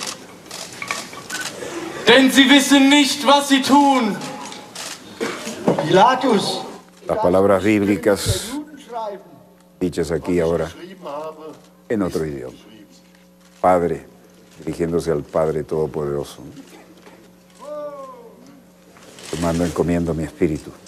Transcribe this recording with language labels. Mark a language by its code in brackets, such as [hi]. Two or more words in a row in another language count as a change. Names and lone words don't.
[de] denn sie wissen nicht, was sie tun. Pilatus, [es] Las palabras bíblicas dichas aquí ahora en otro idioma. Padre, dirigiéndose al Padre Todopoderoso. Te mando, encomiendo mi espíritu.